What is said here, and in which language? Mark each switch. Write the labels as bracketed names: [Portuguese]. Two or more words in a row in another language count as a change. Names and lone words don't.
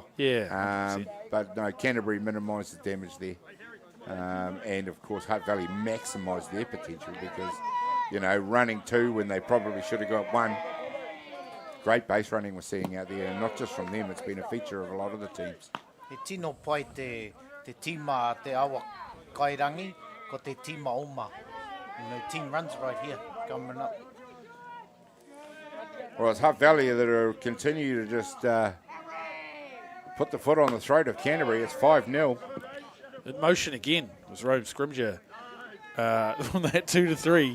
[English] Yeah. But no, Canterbury minimised the damage there. And of course, Hutt Valley maximised their potential because, running 2 when they probably should have got 1. Great base running we're seeing out there, and not just from them, it's been a feature of a lot of the teams. [Māori] He tino pai te tima te awa kairangi, ko te tima oma. [English] Team runs right here, coming up. Well, it's Hutt Valley that are continue to just put the foot on the throat of Canterbury. It's 5-0. In motion again was Rome Scrimger on that 2 to 3.